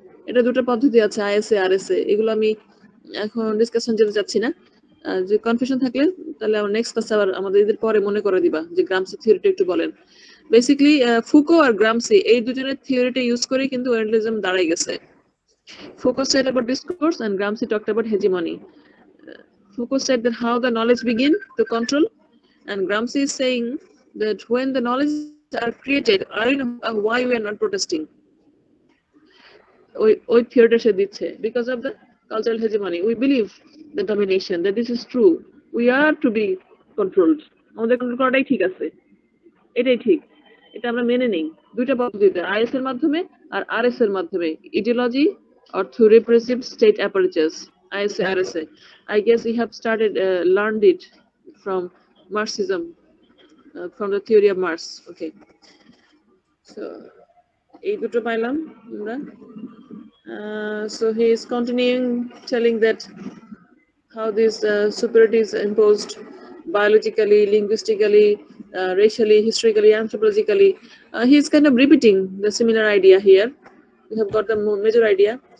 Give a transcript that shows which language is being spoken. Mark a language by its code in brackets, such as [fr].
[bn] এটা দুটো পদ্ধতি আছে, আইএসএ আরএসএ, এগুলো আমি এখন ডিসকাশন যেতে চাচ্ছি না। যে কনফিউশন থাকলে তাহলে আমার নেক্সট ক্লাসে আবার আমাদের এদের পরে মনে করে দিবা যে গ্রামসি থিওরিটা একটু বলেন। বেসিক্যালি ফুকো আর গ্রামসি এই দুজনের থিওরিটা ইউজ করে কিন্তু ওরিয়েন্টালিজম দাঁড়াই গেছে। [en] Foucault said about discourse and Gramsci talked about hegemony. Foucault said that how the knowledge begin to control, and Gramsci is saying that when the knowledge are created, why we are not protesting. [bn] ওই থিওরিটা সে দিচ্ছে [en] because of the cultural hegemony. We believe the domination, that this is true. We are to be controlled. [bn] আমাদের control করাটাই ঠিক আছে, এটাই ঠিক, এটা আমরা মেনে নেই। দুইটা পদ্ধতিতে, আইএস এর মাধ্যমে আর আরএস এর মাধ্যমে, ideology [en] or through repressive state apparatus, [bn] ISA, RSA. [en] I guess we have started learned it from Marxism, from the theory of Marx. Okay, so [bn] এই দুটো পাইলাম আমরা। [en] So he is continuing telling that how this superiority is imposed biologically, linguistically, racially, historically, anthropologically. He is kind of repeating the similar idea here. We have got the major idea.